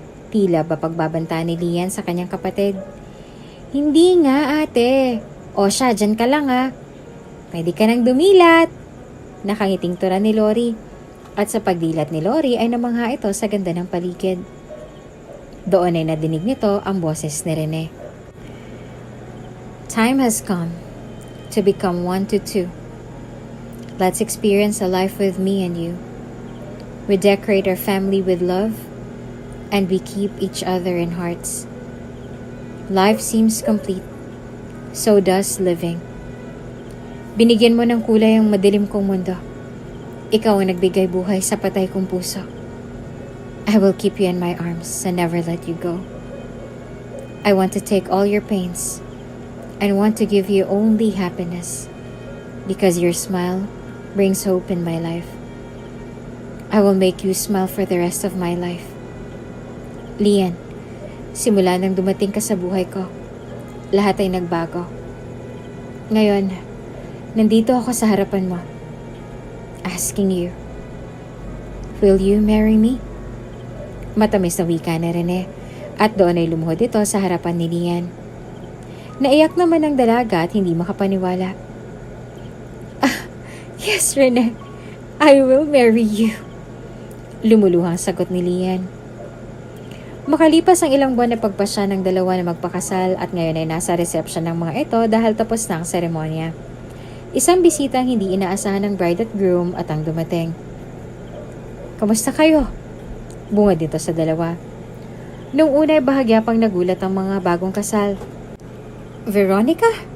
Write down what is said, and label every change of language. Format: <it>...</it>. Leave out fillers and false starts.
<tl>Tila ba pagbabanta ni Lian sa kanyang kapatid. Hindi nga, ate. O siya, dyan ka lang ha. Pwede ka nang dumilat. Nakangiting tura ni Lori. At sa pagdilat ni Lori ay namangha ito sa ganda ng paligid. Doon ay nadinig nito ang boses ni Rene.</tl> <en>Time has come to become 1 to 2. Let's experience a life with me and you. We decorate our family with love, and we keep each other in hearts. Life seems complete, so does living.</en> <tl>Binigyan mo ng kulay ang madilim kong mundo. Ikaw ang nagbigay buhay sa patay kong puso.</tl> <en>I will keep you in my arms and never let you go. I want to take all your pains and want to give you only happiness because your smile brings hope in my life. I will make you smile for the rest of my life.</en> <tl>Lian, simula nang dumating ka sa buhay ko, lahat ay nagbago. Ngayon, nandito ako sa harapan mo,</tl> <en>asking you, will you marry me?</en> <tl>Matamis na wika ni Rene at doon ay lumuhod ito sa harapan ni Lian. Naiyak naman ang dalaga at hindi makapaniwala.</tl> <en>Yes, Rene, I will marry you.</en> <tl>Lumuluhang sagot ni Lian. Makalipas ang ilang buwan na pagpasya ng dalawa na magpakasal at ngayon ay nasa reception ng mga ito dahil tapos na ang seremonya. Isang bisita ang hindi inaasahan ng bride at groom at ang dumating. Kamusta kayo? Bungad dito sa dalawa. Noong una ay bahagya pang nagulat ang mga bagong kasal. Veronica?</tl>